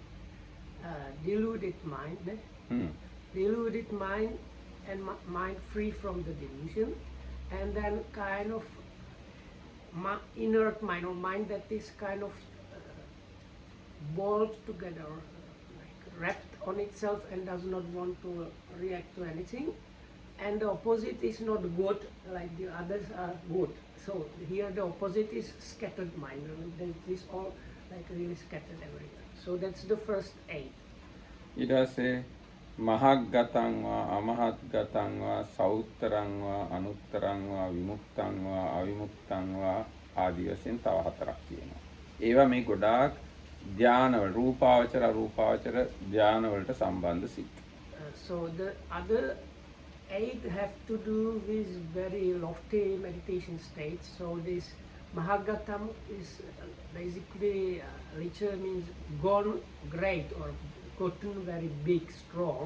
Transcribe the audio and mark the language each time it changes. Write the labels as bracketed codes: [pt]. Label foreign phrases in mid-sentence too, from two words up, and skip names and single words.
[en] Deluded mind, deluded mind and mind free from the delusion, and then kind of inert mind or mind that is kind of boiled together, like wrapped on itself and does not want to react to anything. And the opposite is not good, like the others are good. So here the opposite is scattered mind. It is all like really scattered everywhere. So that's the first 8. [pi] ඊට පස්සේ මහත් ගතං වා අමහත් ගතං වා සෞත්තරං වා අනුත්තරං වා විමුක්තං වා අවිමුක්තං වා [si] ආදී වශයෙන් තව 4ක් තියෙනවා. ඒවා මේ ගොඩාක් ධානවල [pi] රූපාවචර අරූපාවචර [si] ධානවලට සම්බන්ධ සිත්. [en] So the other 8 have to do with very lofty meditation states. So this Mahagatam is basically literally means gone great or gotten very big, strong.